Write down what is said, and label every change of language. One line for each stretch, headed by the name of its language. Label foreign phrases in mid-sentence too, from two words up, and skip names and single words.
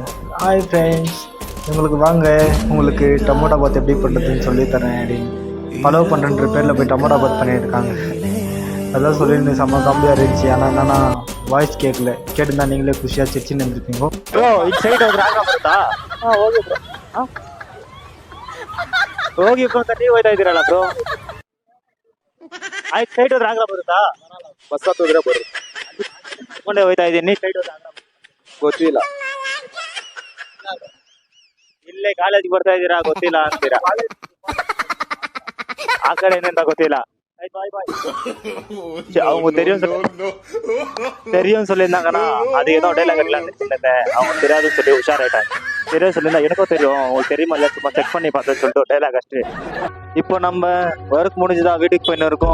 Tamil: ஹாய் ஃப்ரெண்ட்ஸ், உங்களுக்கு வாங்க, உங்களுக்கு டமோட்டா பாத் எப்படி பண்ணுறதுன்னு சொல்லித்தரேன் அப்படின்னு ஃபாலோ பண்ணுறன்ற பேரில் போய் டமோட்டா பாத் பண்ணியிருக்காங்க. அதான் சொல்லிட்டு செம்ம காமெடியாக இருந்துச்சு. ஆனால் என்னன்னா வாய்ஸ் கேட்கல, கேட்டுருந்தா நீங்களே குஷியாக சிரிச்சுன்னு இருந்துருப்பீங்க. ப்ரோ இந்த சைடு ஒரு ராங்கா
Kannada: ಬರುತ್ತಾ? ಓಕೆ ಬ್ರೋ. ಹೋಗಿ ಬ್ರೋ, ತಟ್ಟಿ ಹೋಯ್ತಾ ಇದ್ದೀರಲ್ಲ ಬ್ರೋ. ಆಯ್ತು, ಸೈಡ್ ಹೋದ್ರೆ ರಾಂಗ ಬರುತ್ತಾ? ಬಸ್ ಹತ್ತಿದ್ರೆ ಬರುತ್ತೆ. ತಗೊಂಡೇ ಹೋಯ್ತಾ ಇದ್ದೀನಿ. ಸೈಡ್ ಹೋದ್ರೆ ರಾಂಗ ಗೊತ್ತಿಲ್ಲ. ಇಲ್ಲೇ ಕಾಲೇಜಿಗೆ ಬರ್ತಾ ಇದ್ದೀರಾ, ಗೊತ್ತಿಲ್ಲ ಅಂತೀರಾ. ಆ ಕಡೆ ಏನಿಂದ ಗೊತ್ತಿಲ್ಲ.
Tamil: அவங்க தெரியும் சொல்லியிருந்தாங்கன்னா அது ஏதோ டைலாக் அடிக்கலாம்னு சொல்லியிருந்தேன். அவங்க தெரியாதுன்னு சொல்லி உஷாராயிட்டாங்க. தெரியும் சொல்லியிருந்தா எனக்கும் தெரியும், உங்களுக்கு தெரியுமா இல்லையா சும்மா செக் பண்ணி பார்த்தேன்னு சொல்லிட்டு டைலாக் அடிச்சு. இப்போ நம்ம ஒர்க் முடிஞ்சுதான் வீட்டுக்கு போயின்னு இருக்கோம்.